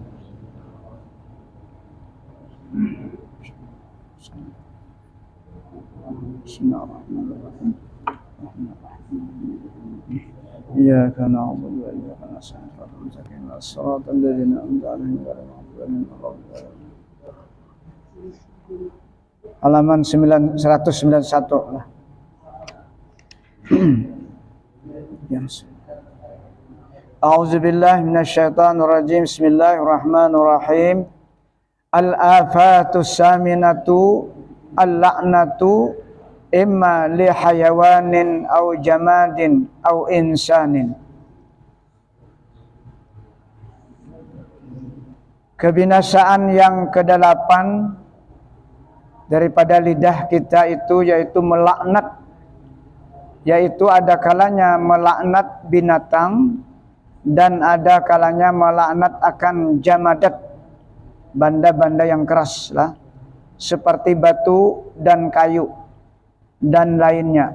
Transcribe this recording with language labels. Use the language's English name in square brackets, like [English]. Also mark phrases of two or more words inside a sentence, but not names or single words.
[Arabic] بسم الله الرحمن الرحيم إياك نعبد وإياك نستعين الصراط الذين أنعمت عليهم غير المغضوب عليهم ولا الضالين. [Malay] Halaman 191 lah. [Arabic] أعوذ بالله من الشيطان الرجيم. بسم الله الرحمن الرحيم. الآفة الثامنة اللعنة إما ل حيوان أو جماد أو إنسان. [Malay] Kebinasaan yang kedelapan daripada lidah kita itu yaitu melaknat, yaitu ada kalanya melaknat binatang dan ada kalanya melaknat akan jamadat, benda-benda yang keras lah, seperti batu dan kayu dan lainnya.